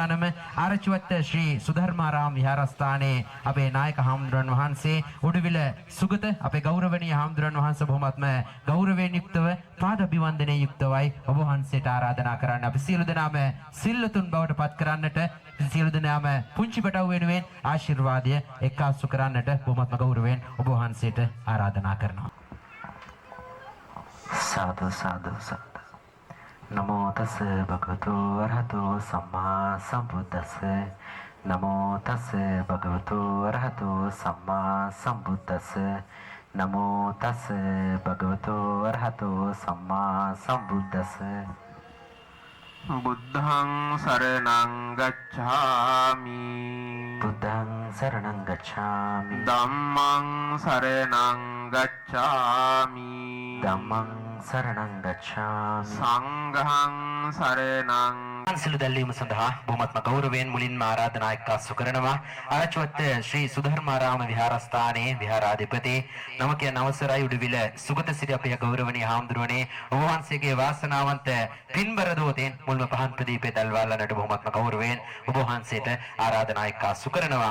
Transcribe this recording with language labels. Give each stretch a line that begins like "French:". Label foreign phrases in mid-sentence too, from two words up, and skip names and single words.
Sinhala: ආරච්චිවත්ත ශ්‍රී සුධර්මාරාම විහාරස්ථානයේ අපේ නායක හාමුදුරන් වහන්සේ උඩුවිල සුගත අපේ ගෞරවනීය හාමුදුරන් වහන්සේ බොහොමත්ම ගෞරවයෙන් යුක්තව පාද අභිවන්දනයේ යුක්තවයි ඔබ වහන්සේට ආරාධනා කරන්න. අපි සියලු දෙනාම සිල්ලතුන් බවට පත් කරන්නට සියලු දෙනාම පුංචි පැටවු වෙනුවෙන් ආශිර්වාදය එක්කාසු කරන්නට බොහොමත්ම ගෞරවයෙන් ඔබ වහන්සේට ආරාධනා කරනවා. සාදු සාදු සාදු.
Pali: නමෝ තස් භගවතු අරහතෝ සම්මා සම්බුද්දස්ස. නමෝ තස් භගවතු අරහතෝ සම්මා සම්බුද්දස්ස. නමෝ තස් භගවතු අරහතෝ සම්මා සම්බුද්දස්ස. බුද්ධං සරණං ගච්ඡාමි. බුද්ධං සරණං ගච්ඡාමි. ධම්මං සරණං ගච්ඡාමි. ධම්මං සරණං ගච්ඡාමි. සංඝං සරණං.
Sinhala: සිළු දැල්වීම සඳහා බොහොමත්ම ගෞරවයෙන් මුලින්ම ආරාධනා එක්කාසු කරනවා. ආරච්චිවත්ත ශ්‍රී සුධර්මාරාම විහාරස්ථානයේ විහාරාධිපති නම කියන අවසරයි උඩුවිල සුගත සිරි අපේ ගෞරවනීය හාමුදුරුවනේ ඔබ වහන්සේගේ වාසනාවන්ත පින්බර දෝතෙන් මුල්ම පහන් ප්‍රදීපේ දල්වාලනට බොහොමත්ම ගෞරවයෙන් ඔබ වහන්සේට ආරාධනා එක්කාසු කරනවා.